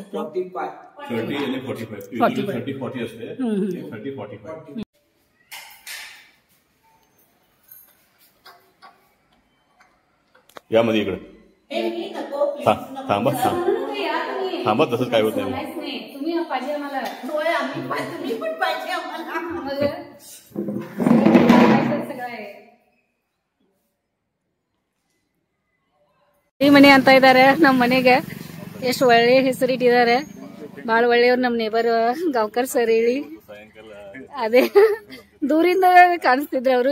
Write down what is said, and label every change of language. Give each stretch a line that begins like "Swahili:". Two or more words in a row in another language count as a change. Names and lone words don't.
Marathi: 30 आणि 45 30-40 असते 30-45. यामध्ये इकडे थांबा थांबा तसंच काय होत नाही. तुम्ही पाहिजे आम्हाला. तुम्ही पण पाहिजे आम्हाला.
Kannada: ಈ ಮನೆ ಅಂತ ಇದಾರೆ. ನಮ್ಮ ಮನೆಗೆ ಎಷ್ಟು ಒಳ್ಳೆ ಹೆಸರಿಟ್ಟಿದ್ದಾರೆ. ಬಾಳ ಒಳ್ಳೆಯವ್ರು ನಮ್ಮ ನೇಬರ್ ಗಾಂವ್ಕರ್ ಸರ್ ಹೇಳಿ. ಅದೇ ದೂರಿಂದ ಕಾಣಿಸ್ತಿದ್ರು ಅವರು.